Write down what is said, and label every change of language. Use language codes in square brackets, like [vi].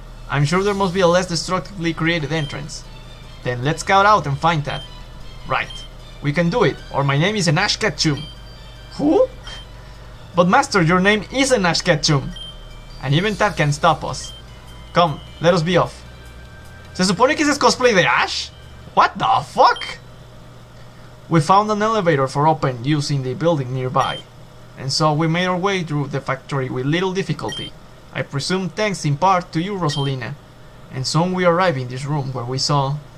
[en] I'm sure there must be a less destructively created entrance. Then let's scout out and find that. Right. We can do it, or my name is Nash Ketchum. Who? But master, your name is Nash Ketchum. And even that can stop us. Come, let us be off. [es] ¿Se supone que ese es cosplay de Ash? [en] What the fuck? We found an elevator for open use in the building nearby, and so we made our way through the factory with little difficulty. I presume thanks in part to you, Rosalina. And soon we arrived in this room where we saw...